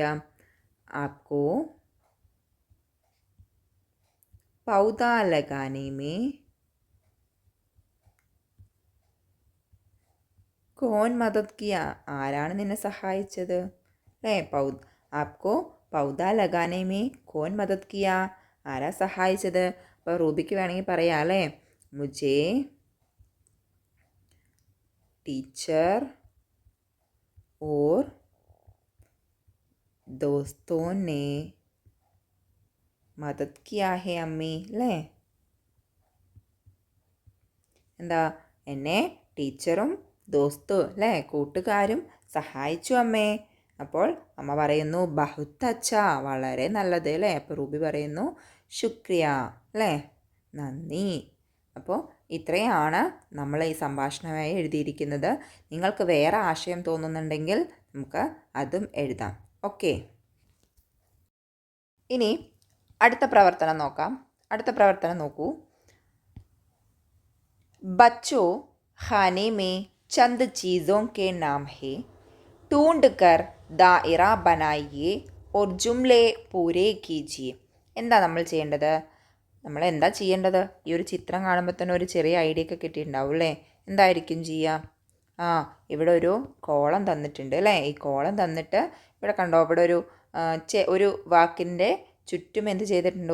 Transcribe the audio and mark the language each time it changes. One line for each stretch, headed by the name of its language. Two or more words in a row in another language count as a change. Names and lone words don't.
Urdu: آپ کو پودا لگانے میں کون مدد کیا,
Malayalam: ആരാണ് നിന്നെ സഹായിച്ചത് അല്ലേ.
Urdu: آپ کو پودا لگانے میں کون مدد کیا,
Malayalam: ആരാ സഹായിച്ചത്? അപ്പോൾ റൂബിക്ക് വേണമെങ്കിൽ പറയാം അല്ലേ,
Urdu: مجھے ٹیچر اور دوستوں نے مدد کیا ہے امی അല്ലേ?
Malayalam: എന്താ എന്നെ ടീച്ചറും ദോസ്തും അല്ലേ കൂട്ടുകാരും സഹായിച്ചു അമ്മേ. അപ്പോൾ അമ്മ പറയുന്നു
Urdu: بہت اچھا,
Malayalam: വളരെ നല്ലത് അല്ലേ. അപ്പോൾ റൂബി പറയുന്നു ശുക്രിയ അല്ലേ, നന്ദി. അപ്പോൾ ഇത്രയാണ് നമ്മൾ ഈ സംഭാഷണമായി എഴുതിയിരിക്കുന്നത്. നിങ്ങൾക്ക് വേറെ ആശയം തോന്നുന്നുണ്ടെങ്കിൽ നമുക്ക് അതും എഴുതാം. ഓക്കെ, ഇനി അടുത്ത പ്രവർത്തനം നോക്കാം. അടുത്ത പ്രവർത്തനം നോക്കൂ.
Urdu: بچو، خانے میں چند چیزوں کے نام ہے، ڈھونڈ کر دائرہ بنائیے اور جملے پورے کیجیے.
Malayalam: എന്താ നമ്മൾ ചെയ്യേണ്ടത്? നമ്മൾ എന്താ ചെയ്യേണ്ടത്? ഈ ഒരു ചിത്രം കാണുമ്പോൾ തന്നെ ഒരു ചെറിയ ഐഡിയ ഒക്കെ കിട്ടിയിട്ടുണ്ടാവും അല്ലേ? എന്തായിരിക്കും ചെയ്യുക? ഇവിടെ ഒരു കോളം തന്നിട്ടുണ്ട് അല്ലേ? ഈ കോളം തന്നിട്ട് ഇവിടെ കണ്ടോ, ഇവിടെ ഒരു വാക്കിൻ്റെ ചുറ്റും എന്ത് ചെയ്തിട്ടുണ്ട്?